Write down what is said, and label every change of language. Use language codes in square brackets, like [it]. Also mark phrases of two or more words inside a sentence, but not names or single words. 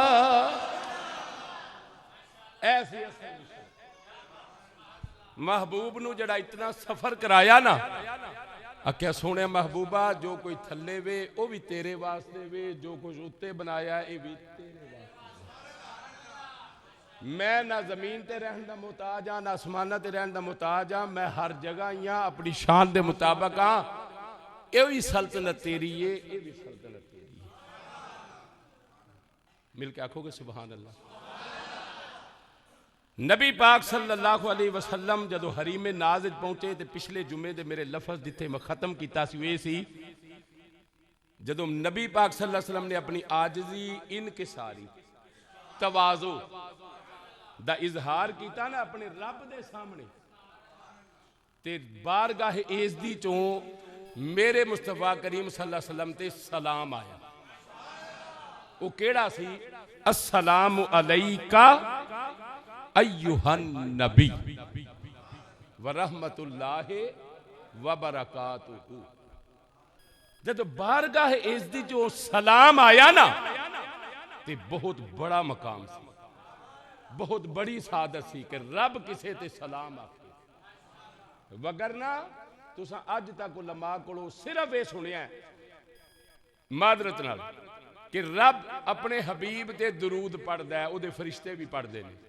[pa] ایسی محبوب نوں جڑا اتنا سفر کرایا نا، آکھیا سوہنے محبوبا جو کوئی تھلے وے وہ بھی تیرے واسطے وے، جو کجھ اتے بنایا یہ بھی تیرے واسطے. میں نہ زمین تے رہن دا محتاج ہاں، نہ آسماناں تے رہن دا محتاج ہاں, میں ہر جگہ ہی ہاں، اپنی شان دے مطابق ہاں. یہ بھی سلطنت تیری ہے، یہ بھی سلطنت تیری ہے۔ مل کے آکھوگے [ar] سبحان الله. [pa] نبی پاک [ar] صلى الله عليه وسلم [pa] جدوں حریم ناز پہنچے تو پچھلے جمعے دے میرے لفظ جتھے میں ختم کیا سی، جدوں نبی پاک [ar] صلى الله عليه وسلم [pa] نے اپنی عاجزی انکساری تواضع دا اظہار کیا نا اپنے رب دے سامنے، تے بارگاہ ایزدی چوں میرے مصطفیٰ کریم [ar] صلى الله عليه وسلم [pa] تے سلام آیا. وہ کیڑا سی? [ar] السلام عليك أيها النبي ورحمة الله وبركاته. [pa] جب بارگاہ عزت جو سلام آیا نا، تے بہت بڑا مقام سی، بہت بڑی سعادت سی کہ رب کسے تے سلام آکھے. ورنہ تساں اج تک علما کولوں صرف یہ سنیا معذرت نال کہ رب اپنے حبیب تے درود پڑھدا ہے، اہدے فرشتے بھی پڑھتے ہیں.